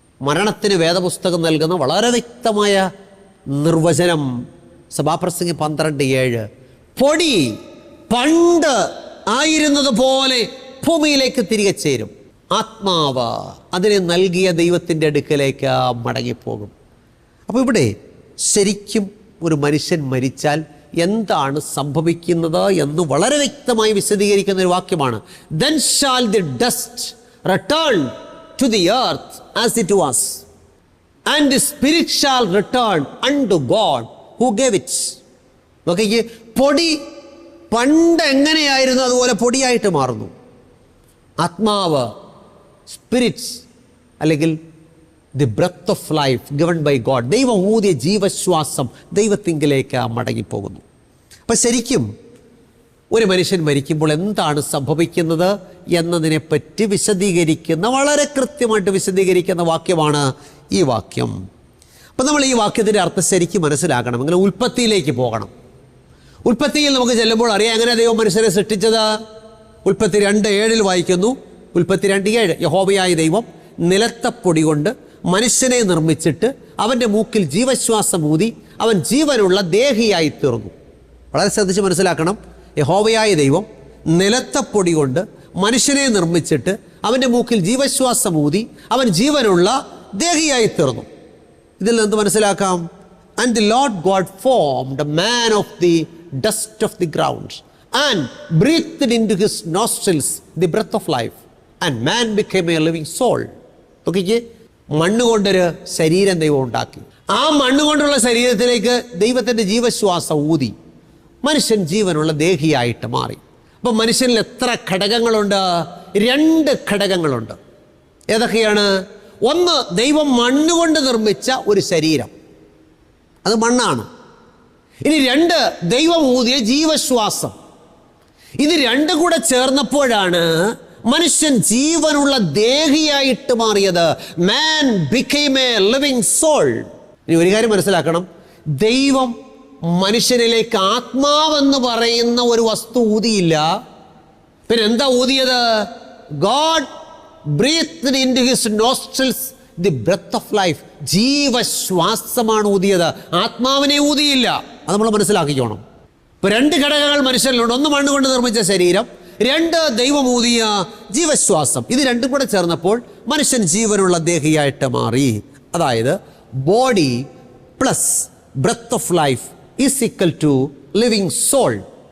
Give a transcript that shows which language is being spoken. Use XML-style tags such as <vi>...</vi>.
<ml>മരണത്തിന് വേദപുസ്തകം നൽകുന്ന വളരെ വ്യക്തമായ നിർവചനം സഭാപ്രസംഗി 12:7, പൊടി പണ്ട് ആയിരുന്നത് പോലെ ഭൂമിയിലേക്ക് തിരികെ ചേരും, ആത്മാവ് അതിനെ നൽകിയ ദൈവത്തിൻ്റെ അടുക്കലേക്ക് മടങ്ങിപ്പോകും. അപ്പോൾ ഇവിടെ ശരിക്കും ഒരു മനുഷ്യൻ മരിച്ചാൽ എന്താണ് സംഭവിക്കുന്നത് എന്ന് വളരെ വ്യക്തമായി വിശദീകരിക്കുന്ന ഒരു വാക്യമാണ്.</ml> <en>Then shall the dust return to the earth as it was, and the spirit shall return unto God who gave it.</en> <ml>നോക്കിക്കേ, പൊടി പണ്ട് എങ്ങനെയായിരുന്നു അതുപോലെ പൊടിയായിട്ട് മാറുന്നു. ആത്മാവ്, സ്പിരിറ്റ്സ്, അല്ലെങ്കിൽ</ml> <en>the breath of life given by God,</en> <ml>ദൈവം ഊതിയ ജീവശ്വാസം ദൈവത്തിങ്കിലേക്ക് മടങ്ങിപ്പോകുന്നു. അപ്പം ശരിക്കും ഒരു മനുഷ്യൻ മരിക്കുമ്പോൾ എന്താണ് സംഭവിക്കുന്നത് എന്നതിനെപ്പറ്റി വിശദീകരിക്കുന്ന, വളരെ കൃത്യമായിട്ട് വിശദീകരിക്കുന്ന വാക്യമാണ് ഈ വാക്യം. അപ്പം നമ്മൾ ഈ വാക്യത്തിൻ്റെ അർത്ഥം ശരിക്കും മനസ്സിലാക്കണമെങ്കിൽ ഉൽപ്പത്തിയിലേക്ക് പോകണം. ഉൽപ്പത്തിയിൽ നമുക്ക് ചെല്ലുമ്പോൾ അറിയാം എങ്ങനെ ദൈവം മനുഷ്യരെ സൃഷ്ടിച്ചത്. ഉൽപ്പത്തി 2:7 വായിക്കുന്നു. ഉൽപ്പത്തി 2:7, യഹോവയായ ദൈവം നിലത്തെ പൊടി കൊണ്ട് മനുഷ്യനെ നിർമ്മിച്ചിട്ട് അവൻ്റെ മൂക്കിൽ ജീവശ്വാസം ഊതി അവൻ ജീവനുള്ള ദേഹിയായി തീർന്നു. വളരെ ശ്രദ്ധിച്ച് മനസ്സിലാക്കണം. യഹോവയായ ദൈവം നിലത്തെ പൊടി കൊണ്ട് മനുഷ്യനെ നിർമ്മിച്ചിട്ട് അവൻ്റെ മൂക്കിൽ ജീവശ്വാസം ഊതി അവൻ ജീവനുള്ള ദേഹിയായി തീർന്നു. ഇതിൽ നിന്ന് മനസ്സിലാക്കാം,</ml> <en>and the Lord God formed a man of the dust of the ground and breathed into his nostrils the breath of life, and man became a living soul.</en> <ml>നോക്കിക്കേ, മണ്ണുകൊണ്ടൊരു ശരീരം ദൈവം ഉണ്ടാക്കി. ആ മണ്ണുകൊണ്ടുള്ള ശരീരത്തിലേക്ക് ദൈവത്തിൻ്റെ ജീവശ്വാസം ഊതി മനുഷ്യൻ ജീവനുള്ള ദേഹിയായിട്ട് മാറി. അപ്പം മനുഷ്യനിൽ എത്ര ഘടകങ്ങളുണ്ട്? 2 ഘടകങ്ങളുണ്ട്. ഏതൊക്കെയാണ്? ഒന്ന്, ദൈവം മണ്ണുകൊണ്ട് നിർമ്മിച്ച ഒരു ശരീരം, അത് മണ്ണാണ്. ഇനി 2, ദൈവം ഊതിയ ജീവശ്വാസം. ഇത് രണ്ടും കൂടെ ചേർന്നപ്പോഴാണ് മനുഷ്യൻ ജീവനുള്ള ദേഹിയായിട്ട് മാറിയത്.</ml> <en>Man became a living soul.</en> <ml>ഇനി ഒരു കാര്യം മനസ്സിലാക്കണം, ദൈവം മനുഷ്യനിലേക്ക് ആത്മാവെന്ന് പറയുന്ന ഒരു വസ്തു ഊതിയില്ല. പിന്നെ എന്താ ഊതിയത്?</ml> <en>God breathed into his nostrils the breath of life.</en> <ml>ജീവശ്വാസമാണ് ഊതിയത്, ആത്മാവിനെ ഊതിയില്ല. അത് നമ്മൾ മനസ്സിലാക്കിക്കോണം. ഇപ്പൊ രണ്ട് ഘടകങ്ങൾ മനുഷ്യനിലുണ്ട്. ഒന്ന് മണ്ണുകൊണ്ട് നിർമ്മിച്ച ശരീരം, രണ്ട് ദൈവം ഊതിയ ജീവശ്വാസം. ഇത് രണ്ടും കൂടെ ചേർന്നപ്പോൾ മനുഷ്യൻ ജീവനുള്ള ദേഹിയായിട്ട് മാറി. അതായത്</ml> <en>Body plus breath of life is equal to living soul.</en>